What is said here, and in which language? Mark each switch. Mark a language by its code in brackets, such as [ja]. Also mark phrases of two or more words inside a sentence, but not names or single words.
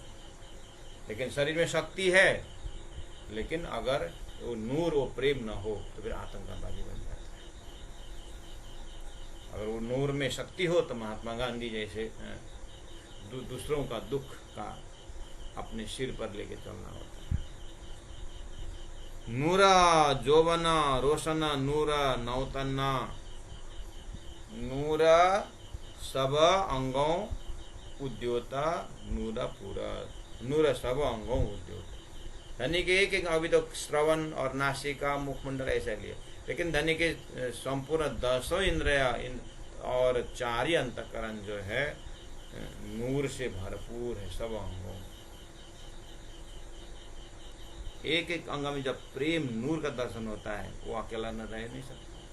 [hi] लेकिन शरीर में शक्ति है लेकिन अगर वो नूर वो प्रेम न हो तो फिर आतंकवादी बन जाता है। अगर वो नूर में शक्ति हो तो महात्मा गांधी जैसे दूसरों का दुख का अपने सिर पर लेके चलना होता है। नूरा जोवना रोशना नूरा नौतना, नूरा सब अंगों उद्योता नूरा पूरा, नूरा सब अंगों उद्योता। धनी के एक अभी तो श्रवण और नासिका मुखमंडल ऐसा लिया, लेकिन धनी के संपूर्ण 10 इंद्रिया और 4 ही अंतःकरण जो है नूर से भरपूर है। सब अंगों, एक एक अंग में जब प्रेम नूर का दर्शन होता है वो अकेला न रह नहीं सकता।